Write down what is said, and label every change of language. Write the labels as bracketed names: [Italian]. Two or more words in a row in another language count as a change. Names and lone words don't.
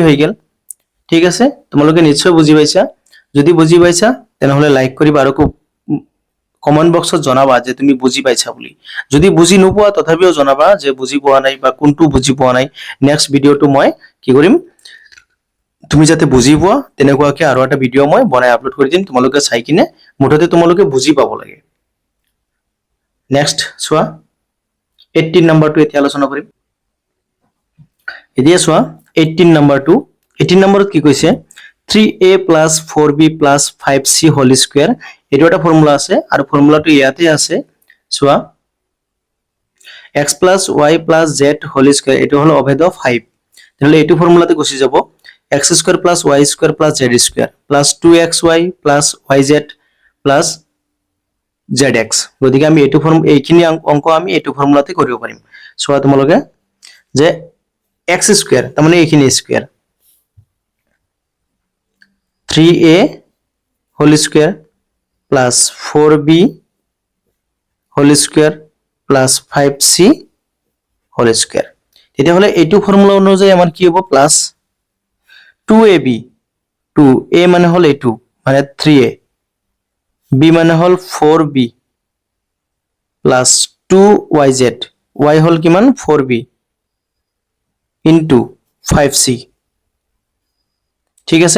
[Assamese] হৈ গেল ঠিক আছে তোমালোকে নিশ্চয় বুজি পাইছা যদি বুজি পাইছা তেনহলে লাইক কৰিবা আৰু [English] comment box [Assamese] জনাবা যে তুমি বুজি পাইছা বুলি যদি বুজি নোপোৱা তথাপিও জনাবা যে বুজি পোৱা নাই বা কোনটো বুজি পোৱা নাই নেক্সট ভিডিওটো মই কি কৰিম তুমি যাতে বুজি পোৱা তেনেকুৱাকৈ আৰু এটা ভিডিঅ' মই বনাই আপলোড কৰি দিম, তোমালোকে চাই কিনে মুঠতে তোমালোকে বুজি পাব লাগে। নেক্সট চোৱা 18 নম্বৰটো এতিয়া আলোচনা কৰিম। এতিয়া চোৱা 18 নম্বৰটো, 18 নম্বৰত কি কৈছে 3a plus 4b plus 5c [English] whole square, [Assamese] এইটো এটা ফৰ্মুলা আছে আৰু ফৰ্মুলাটো ইয়াতে আছে চোৱা x plus y plus z [English] whole square, [Assamese] এইটো হলো অভেদ 5, তাহলে এইটো ফৰ্মুলাতে গুছি যাব x স্কয়াৰ plus y স্কয়াৰ plus z স্কয়াৰ plus 2xy plus yz plus zx, গতিকে আমি এইটো এইখিনি অংক আমি এইটো ফৰ্মুলাতে কৰিব পাৰিম। চোৱা তোমালোকে যে x স্কয়াৰ তাৰ মানে এইখিনি স্কয়াৰ 3a [English] whole square [Assamese] plus 4b [English] whole square [Assamese] plus 5c [English] whole square, [Assamese] তেতিয়াহলে এইটো ফৰ্মুলা অনুযায়ী আমাৰ কি হ'ব প্লাস 2ab, 2a মানে হল এইটো মানে 3a, b মানে হল 4b প্লাস 2yz, y হল কিমান 4b ইনটু 5c, ঠিক আছে।